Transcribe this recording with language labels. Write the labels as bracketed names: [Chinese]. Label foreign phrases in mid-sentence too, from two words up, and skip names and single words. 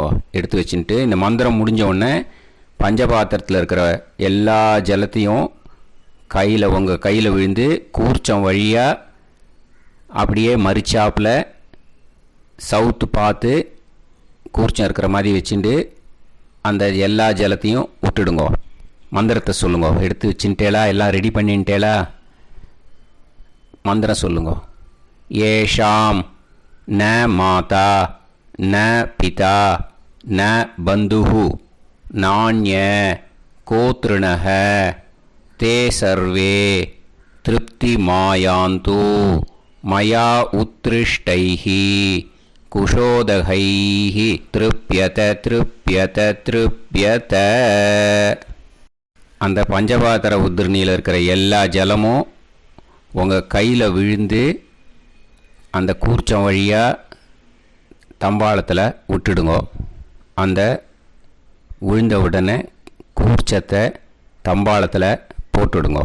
[Tamil] எடுத்து வச்சுட்டு இந்த மந்திரம் முடிஞ்ச உடனே பஞ்சபாத்திரத்தில் இருக்கிற எல்லா ஜலத்தையும் உங்கள் கையில் விழுந்து கூர்ச்சம் வழியாக அப்படியே மறிச்சாப்பில் சவுத்து பார்த்து கூர்ச்சம் இருக்கிற மாதிரி வச்சுட்டு அந்த எல்லா ஜலத்தையும் விட்டுடுங்க. மந்திரத்தை சொல்லுங்க. எடுத்து வச்சுட்டேலா? எல்லாம் ரெடி பண்ணிட்டேலா? மந்திரம் சொல்லுங்க. [Sanskrit] येषां न माता न पिता न बन्धुः नान्य कोतृणः ते सर्वे तृप्तिमायान्तु मया उत्कृष्टैः कुशोदकैः तृप्यत तृप्यत तृप्यत. [Tamil] அந்த பஞ்சபாத்திர உதிரணியில் இருக்கிற எல்லா ஜலமும் உங்கள் கையில் விழுந்து அந்த கூர்ச்சம் வழியாக தம்பாளத்தில் விட்டுடுங்க. அந்த விழுந்த உடனே கூர்ச்சத்தை தம்பாளத்தில் போட்டுடுங்க.